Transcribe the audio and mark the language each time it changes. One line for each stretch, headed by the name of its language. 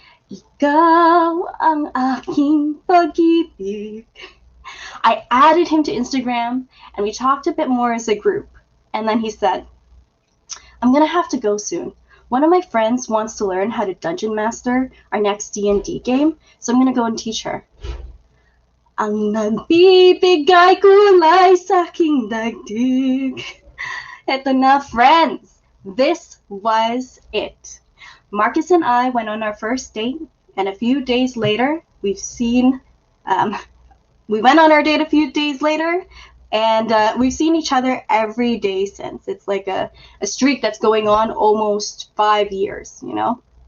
Filipino: Ikaw ang aking pag-ibig.
English: I added him to Instagram and we talked a bit more as a group. And then he said, "I'm gonna have to go soon. One of my friends wants to learn how to dungeon master our next D&D game, so I'm gonna go and teach her."
Filipino: Ang nagbibigay kulay sa aking dagdig. Eto na,
English: friends. This was it. Marcus and I went on our first date, and a few days later, we went on our date a few days later, and we've seen each other every day since. It's like a streak that's going on almost 5 years, you know?